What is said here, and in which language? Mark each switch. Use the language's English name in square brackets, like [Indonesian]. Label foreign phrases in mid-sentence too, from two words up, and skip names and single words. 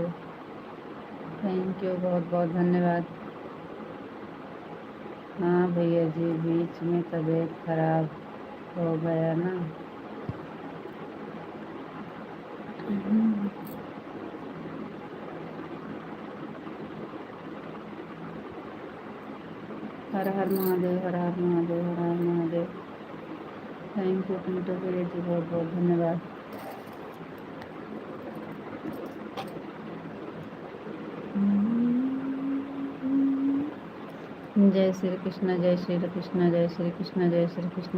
[English] Thank you, [Hindi] बहुत बहुत धन्यवाद। हाँ भैया जी, बीच में तबीयत खराब हो गया ना। हर हर महादेव, हर हर महादेव, हर हर महादेव। [English] Thank you [Hindi] पिंटू भैया जी, बहुत बहुत धन्यवाद। जय श्री कृष्ण, जय श्री कृष्ण, जय श्री कृष्ण, जय श्री कृष्ण।